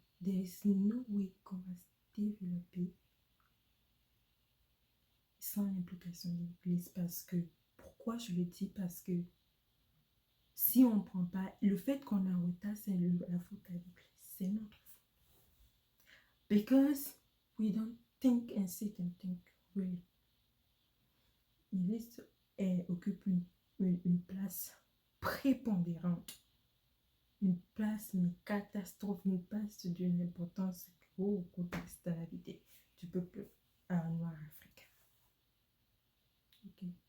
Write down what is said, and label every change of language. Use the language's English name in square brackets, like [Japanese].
[English] There is no way [French] qu'on va se développer sans l'implication de l'église. Parce que, pourquoi je le dis? Parce que si on ne prend pas, le fait qu'on est en retard, c'est la faute à l'église. C'est notre faute. [English] Because we don't think and sit and think really. [French] L'église occupe une place prépondérante. Une place, mais catastrophe, une place d'une importance au contexte de la vie du peuple noir africain. Ok.